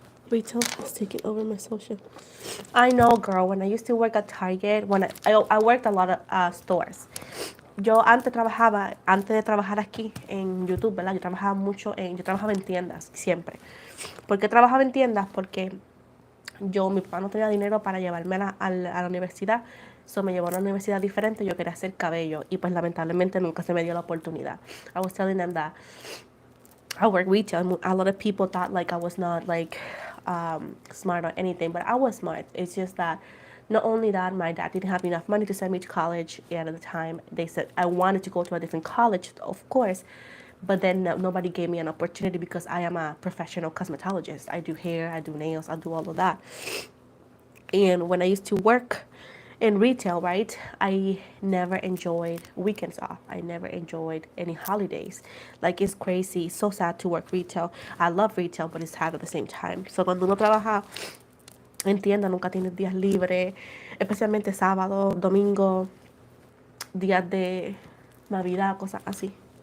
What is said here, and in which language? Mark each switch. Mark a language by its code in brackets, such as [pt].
[en] Retail is taking over my social. I know, girl. When I used to work at Target, I worked a lot of stores. [es] Yo antes de trabajar aquí en YouTube, ¿verdad? Yo trabajaba en tiendas siempre. ¿Por qué trabajaba en tiendas? Porque mi papá no tenía dinero para llevarme a la universidad. So me llevó a una universidad diferente. Yo quería hacer cabello y pues lamentablemente nunca se me dio la oportunidad. [en] I was telling them that I work retail. A lot of people thought like I was not like smart or anything, but I was smart. It's just that not only that, my dad didn't have enough money to send me to college. And at the time, they said I wanted to go to a different college, of course, but then nobody gave me an opportunity because I am a professional cosmetologist. I do hair, I do nails, I do all of that. And when I used to work in retail, right, I never enjoyed weekends off. I never enjoyed any holidays. Like, it's crazy. It's so sad to work retail. I love retail, but it's sad at the same time. [es] So cuando uno trabaja en tienda, nunca tienes días libres, especialmente sábado, domingo, días de Navidad, cosas así.